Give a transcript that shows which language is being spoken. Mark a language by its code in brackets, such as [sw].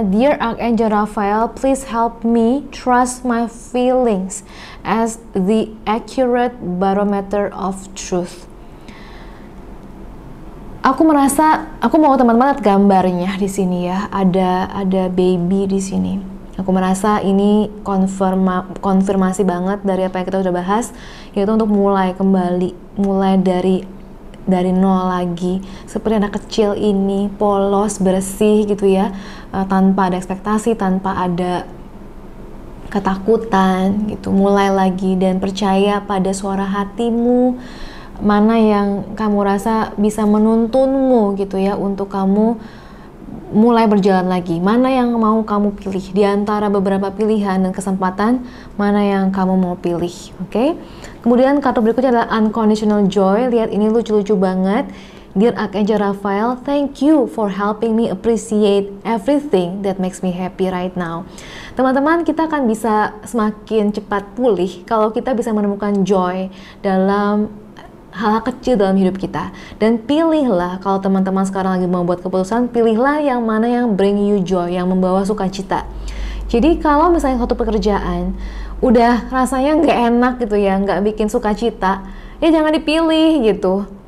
[en] Dear Archangel Raphael, please help me trust my feelings as the accurate barometer of truth. [id] Aku merasa, aku mau teman-teman lihat gambarnya di sini ya. Ada baby di sini. Aku merasa ini konfirmasi banget dari apa yang kita udah bahas, yaitu untuk mulai kembali, mulai dari nol lagi. Seperti anak kecil ini, polos, bersih gitu ya, tanpa ada ekspektasi, tanpa ada ketakutan gitu. Mulai lagi dan percaya pada suara hatimu, mana yang kamu rasa bisa menuntunmu gitu ya, untuk kamu mulai berjalan lagi. Mana yang mau kamu pilih di antara beberapa pilihan dan kesempatan, mana yang kamu mau pilih. Oke? Kemudian kartu berikutnya adalah unconditional joy. Lihat, ini lucu-lucu banget. [en] Dear Archangel Raphael, thank you for helping me appreciate everything that makes me happy right now. [id] Teman-teman, kita akan bisa semakin cepat pulih kalau kita bisa menemukan joy dalam hal kecil dalam hidup kita. Dan pilihlah, kalau teman-teman sekarang lagi mau buat keputusan, pilihlah yang mana yang [en] bring you joy, [id] yang membawa sukacita. Jadi kalau misalnya suatu pekerjaan udah rasanya nggak enak gitu ya, nggak bikin sukacita, ya jangan dipilih gitu.